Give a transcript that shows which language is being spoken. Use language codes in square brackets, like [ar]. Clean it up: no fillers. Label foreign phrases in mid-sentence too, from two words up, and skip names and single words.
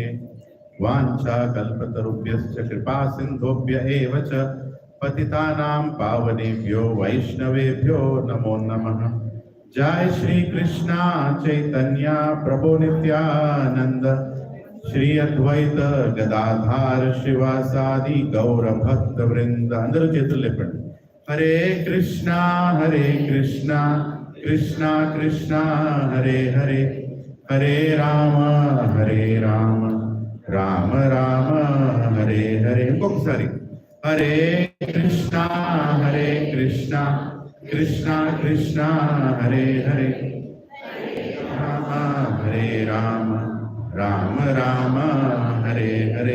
[sa] वाञ्छा कल्पतरुभ्यश्च कृपा सिन्धुभ्य एव च पतितानां पावनेभ्यो वैष्णवेभ्यो नमो नमः। जय श्री कृष्णा चैतन्य प्रभु नित्यानंद श्री अद्वैत गदाधार शिवासादि गौर भक्त वृंद। [te] अंदर చేతులు లేపండి। [sa] हरे कृष्णा कृष्णा कृष्णा हरे हरे हरे राम राम राम हरे हरे। ఇంకొకసారి हरे कृष्णा कृष्णा कृष्णा हरे हरे राम राम हरे हरे।